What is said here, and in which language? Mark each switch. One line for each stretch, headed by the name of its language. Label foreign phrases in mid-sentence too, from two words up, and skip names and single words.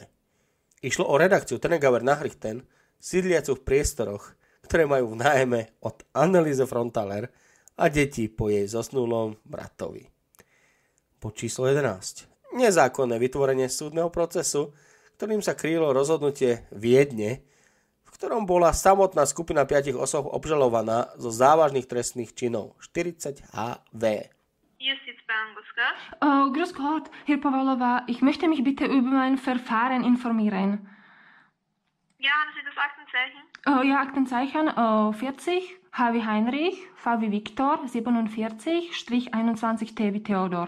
Slovak: Išlo o redakciu Tenegauer Nachrichten, sídliacu v priestoroch, ktoré majú v nájme od Anneliese Frontaler a detí po jej zosnulom bratovi. Bod číslo 11. Nezákonné vytvorenie súdneho procesu, ktorým sa krylo rozhodnutie Viedne, v ktorom bola samotná skupina 5 osôb obžalovaná zo závažných trestných činov 40 HV.
German: Grüß Gott, Herr Pawlowa, ich möchte mich bitte über mein Verfahren informieren. Ja, haben Sie das Aktenzeichen? Ja, Aktenzeichen 40, H wie Heinrich, V wie Viktor, 47, Strich 21 T wie Theodor.